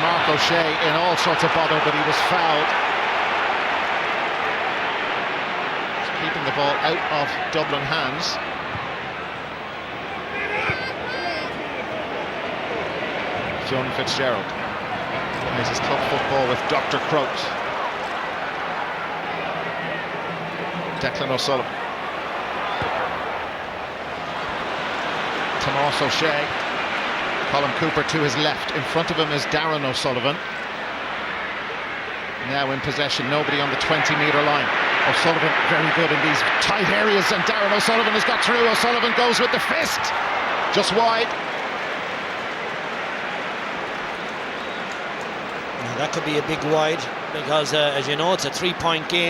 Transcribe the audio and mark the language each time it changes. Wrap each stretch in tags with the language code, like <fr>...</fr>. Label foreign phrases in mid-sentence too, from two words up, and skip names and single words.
<en>That's Mark O'Shea in all sorts of bother, but he was fouled. taking the ball out of Dublin hands. John Fitzgerald plays his club football with Dr. Croke. Declan O'Sullivan. Tomas O'Shea. Colin Cooper to his left. In front of him is Darren O'Sullivan. Now in possession, nobody on the 20-metre line. O'Sullivan very good in these tight areas, and Darren O'Sullivan has got through. O'Sullivan goes with the fist, just wide. Now that could be a big wide, because as you know, it's a 3-point game.</en>